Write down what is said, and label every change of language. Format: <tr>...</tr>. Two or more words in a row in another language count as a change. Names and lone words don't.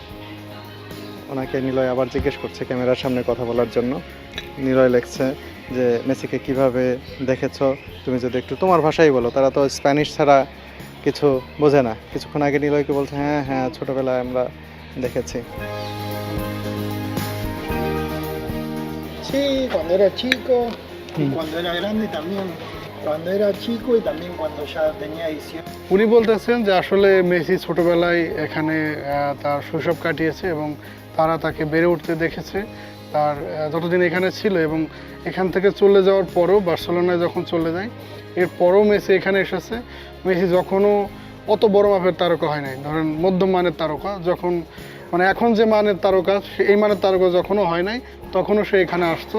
<bn>ওনাকে নিলয় আবার জিজ্ঞেস করছে ক্যামেরার সামনে কথা বলার জন্য। নিলয় লেখছে যে মেসিকে কিভাবে দেখেছো, তুমি যদি একটু তোমার ভাষাই বলো, তারা তো স্প্যানিশ ছাড়া কিছু বোঝে না। কিছুক্ষণ আগে নিলয়কে বলছে হ্যাঁ হ্যাঁ ছোটবেলায় আমরা দেখেছি।</bn> <es>Sí, cuando era chico, y cuando era grande también. Cuando era chico y también cuando ya tenía 18.</es> <bn>উনি বলতেছেন যে আসলে মেসি ছোটবেলায় এখানে তার শৈশব কাটিয়েছে এবং তারা তাকে বেড়ে উঠতে দেখেছে তার যতদিন এখানে ছিল, এবং এখান থেকে চলে যাওয়ার পরও, বার্সেলোনায় যখন চলে যায় এরপরও মেসি এখানে এসেছে। মেসি যখনও অত বড় মাপের তারকা হয় নাই, ধরেন মধ্যম মানের তারকা, যখন মানে এখন যে মানের তারকা, এই মানের তারকা যখনও হয় নাই তখনও সে এখানে আসতো।</bn>